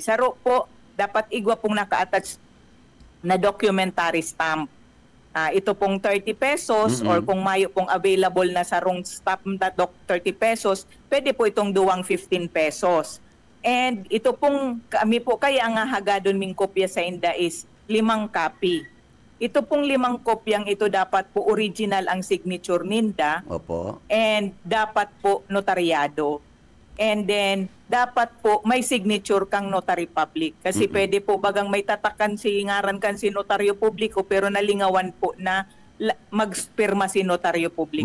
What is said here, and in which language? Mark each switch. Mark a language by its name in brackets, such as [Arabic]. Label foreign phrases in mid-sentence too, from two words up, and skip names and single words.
[Bikol] Saro po, dapat igwa pong naka-attach na [English] documentary stamp. [Bikol] Ito pong 30 pesos or kung mayo pong available na sarong stamp na 30 pesos, pwede po itong duwang 15 pesos. And ito pong, kami po kaya nga hagadon ming kopya sa inda is 5 copy. Ito pong 5 kopyang ito dapat po original ang signature ninda. Opo. And dapat po notaryado. [English] And then, [Bikol] dapat po may signature kang [English] notary public. [Bikol] Kasi pwede po bagang may tatakan si ngaran kan si notaryo publiko pero nalingawan po na magpirma si notaryo publiko.